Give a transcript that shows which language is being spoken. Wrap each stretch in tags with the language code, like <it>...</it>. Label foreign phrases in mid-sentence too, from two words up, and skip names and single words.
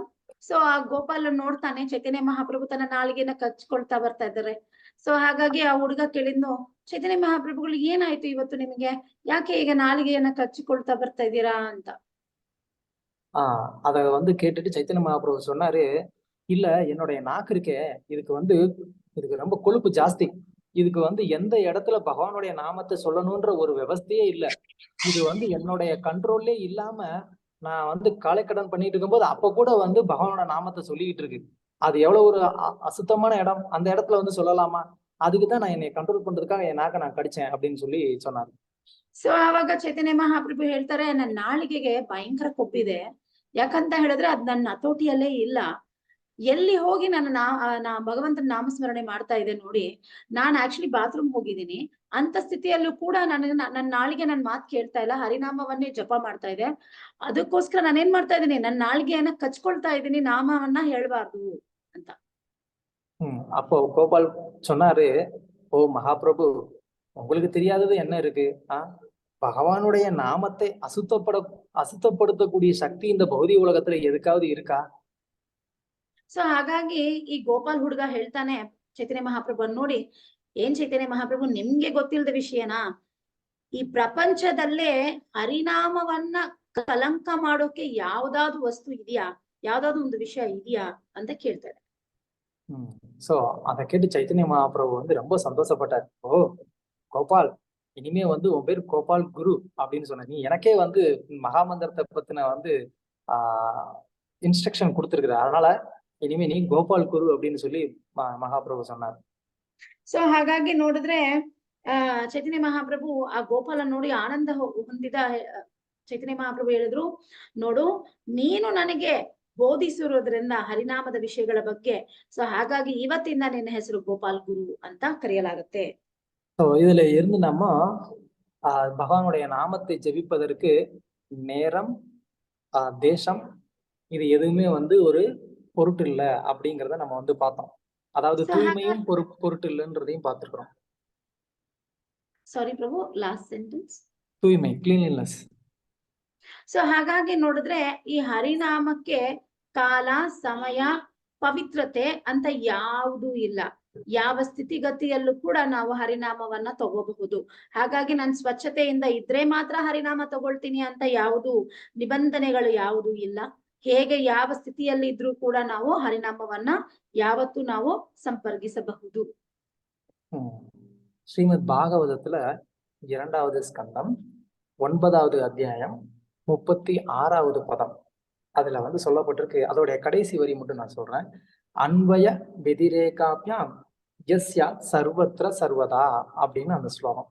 <kn>ಸೊ ಆ ಗೋಪಾಲ್ ನೋಡ್ತಾನೆ ಚೈತನ್ಯ ಮಹಾಪ್ರಭು ತನ್ನ ನಾಲಿಗೆನ ಕಚ್ಕೊಳ್ತಾ ಬರ್ತಾ ಇದ್ದಾರೆ. ಸೊ ಹಾಗಾಗಿ ಆ ಹುಡುಗ ಕೇಳಿದ್ನು, ಚೈತನ್ಯ ಮಹಾಪ್ರಭುಗಳು ಏನಾಯ್ತು ಇವತ್ತು ನಿಮಗೆ, ಯಾಕೆ ಈಗ ನಾಲಿಗೆಯನ್ನ ಕಚ್ಚಿಕೊಳ್ತಾ ಬರ್ತಾ ಇದ್ದೀರಾ ಅಂತ.</kn> <ta>அத வந்து கேட்டுட்டு சைத்தன்ய மகாபிரபு சொன்னாரு, இல்ல என்னுடைய நாக்கு இருக்கே இதுக்கு ரொம்ப கொழுப்பு ஜாஸ்தி, இதுக்கு வந்து எந்த இடத்துல பகவானுடைய நாமத்தை சொல்லணும்ன்ற ஒரு விவஸ்தையே இல்ல, இது வந்து என்னுடைய கண்ட்ரோல்லே இல்லாம நான் வந்து காலைக்கடன் பண்ணிட்டு இருக்கும்போது அப்ப கூட வந்து பகவானோட நாமத்தை சொல்லிக்கிட்டு இருக்கு, அது எவ்வளவு ஒரு அசுத்தமான இடம், அந்த இடத்துல வந்து சொல்லலாமா, அதுக்குதான் நான் என்னை கண்ட்ரோல் பண்றதுக்காக என் நாக்க நான் கடிச்சேன் அப்படின்னு சொல்லி சொன்னாரு.</ta> <kn>ಸೊ ಆವಾಗ ಚೈತನ್ಯ ಮಹಾಪ್ರಭು ಹೇಳ್ತಾರೆ, ನನ್ನ ನಾಲಿಗೆಗೆ ಭಯಂಕರ ಕೊಬ್ಬಿದೆ, ಯಾಕಂತ ಹೇಳಿದ್ರೆ ಅದ್ ನನ್ನ ಹತೋಟಿಯಲ್ಲೇ ಇಲ್ಲ, ಎಲ್ಲಿ ಹೋಗಿ ನಾ ಭಗವಂತನ ನಾಮಸ್ಮರಣೆ ಮಾಡ್ತಾ ಇದೆ ನೋಡಿ, ನಾನ್</kn> <en>actually bathroom</en> <kn>ಹೋಗಿದ್ದೀನಿ, ಅಂತ ಸ್ಥಿತಿಯಲ್ಲೂ ಕೂಡ ನನ್ನ ನಾಲಿಗೆ ನನ್ ಮಾತು ಕೇಳ್ತಾ ಇಲ್ಲ, ಹರಿನಾಮವನ್ನೇ ಜಪ ಮಾಡ್ತಾ ಇದೆ, ಅದಕ್ಕೋಸ್ಕರ ನಾನೇನ್ ಮಾಡ್ತಾ ಇದ್ದೀನಿ, ನನ್ನ ನಾಲಿಗೆಯನ್ನ ಕಚ್ಕೊಳ್ತಾ ಇದ್ದೀನಿ, ನಾಮವನ್ನ ಹೇಳ್ಬಾರ್ದು ಅಂತ.</kn> <ta>அப்போ கோபால் சொன்னாரு, ஓ மகாபிரபு உங்களுக்கு தெரியாதது என்ன இருக்கு, பகவானுடைய நாமத்தை அசுத்தப்படுத்தக்கூடிய சக்தி இந்த பௌதிக உலகத்துல எதுக்காவது இருக்கா.</ta> <kn>ಸೊ ಹಾಗಾಗಿ ಈ ಗೋಪಾಲ್ ಹುಡುಗ ಹೇಳ್ತಾನೆ ಚೈತನ್ಯ ಮಹಾಪ್ರಭು ನೋಡಿ, ಏನ್ ಚೈತನ್ಯ ಮಹಾಪ್ರಭು ನಿಮ್ಗೆ ಗೊತ್ತಿಲ್ಲದ ವಿಷಯನಾ, ಈ ಪ್ರಪಂಚದಲ್ಲೇ ಹರಿನಾಮವನ್ನ ಕಲಂಕ ಮಾಡೋಕೆ ಯಾವ್ದಾದ್ರು ವಸ್ತು ಇದೆಯಾ, ಯಾವ್ದಾದ್ರು ಒಂದು ವಿಷಯ ಇದೆಯಾ ಅಂತ ಕೇಳ್ತಾರೆ.</kn> <ta>சோ அதை கேட்டு சைத்தன்ய மகாபிரபு வந்து ரொம்ப சந்தோஷப்பட்டார். ஓ கோபால், இனிமே வந்து உன் பேர் கோபால் குரு அப்படின்னு சொன்ன. நீ எனக்கே வந்து மகாமந்திரத்தை பத்தின வந்து இன்ஸ்ட்ரக்ஷன் கொடுத்துருக்குற, அதனால இனிமே நீ கோபால் குரு அப்படின்னு சொல்லி ಮಹಾಪ್ರಭು சொன்னார்.</ta> <kn>ಸೊ ಹಾಗಾಗಿ ನೋಡಿದ್ರೆ ಚೈತನ್ಯ ಮಹಾಪ್ರಭು ಆ ಗೋಪಾಲ ನೋಡಿ ಆನಂದ ಹೊಂದಿದ ಚೈತನ್ಯ ಮಹಾಪ್ರಭು ಹೇಳಿದ್ರು, ನೋಡು ನೀನು ನನಗೆ ಬೋಧಿಸಿರೋದ್ರಿಂದ ಹರಿನಾಮದ ವಿಷಯಗಳ ಬಗ್ಗೆ, ಸೊ ಹಾಗಾಗಿ ಇವತ್ತಿಂದ ನಿನ್ನ ಹೆಸರು ಗೋಪಾಲ್ ಗುರು ಅಂತ ಕರೆಯಲಾಗುತ್ತೆ.</kn> <ta>ஸோ இதுல இருந்து நம்ம பகவானுடைய நாமத்தை ஜெபிப்பதற்கு நேரம் தேசம் இது எதுவுமே வந்து ஒரு பொருட்டு இல்ல அப்படிங்கறத நம்ம வந்து பார்த்தோம். அதாவது தூய்மையும் பொருட்டு இல்லைன்றதையும் பார்த்திருக்கிறோம்.</ta> <en>ಸಾರಿ ಪ್ರಭು, last sentence. ತೂಯ್ಮೆ, ಕ್ಲೀನ್ಲಿನೆಸ್.</en> <kn>ಸೊ ಹಾಗಾಗಿ ನೋಡಿದ್ರೆ ಈ ಹರಿನಾಮಕ್ಕೆ ಕಾಲ, ಸಮಯ, ಪವಿತ್ರತೆ ಅಂತ ಯಾವುದೂ ಇಲ್ಲ. ಯಾವ ಸ್ಥಿತಿಗತಿಯಲ್ಲೂ ಕೂಡ ನಾವು ಹರಿನಾಮವನ್ನ ತಗೋಬಹುದು. ಹಾಗಾಗಿ ನಾನು ಸ್ವಚ್ಛತೆಯಿಂದ ಇದ್ರೆ ಮಾತ್ರ ಹರಿನಾಮ ತಗೊಳ್ತೀನಿ ಅಂತ ಯಾವುದು ನಿಬಂಧನೆಗಳು ಯಾವುದೂ ಇಲ್ಲ. ಹೇಗೆ ಯಾವ ಸ್ಥಿತಿಯಲ್ಲಿ ಇದ್ರೂ ಕೂಡ ನಾವು ಹರಿನಾಮವನ್ನ ಯಾವತ್ತೂ ನಾವು ಸಂಪರ್ಕಿಸಬಹುದು.</kn> <ta>ஸ்ரீமத் பாகவதத்துல 2வது ஸ்கந்தம் 9வது அத்தியாயம் 36வது பதம் அதுல வந்து சொல்லப்பட்டிருக்கு. அதோடைய கடைசி வரி மட்டும் நான் சொல்றேன்.</ta> <sa>अन्वय व्यतिरेकाभ्यां यस्या सर्वत्र सर्वदा</sa> <ta>அப்படின்னு அந்த ஸ்லோகம்.</ta>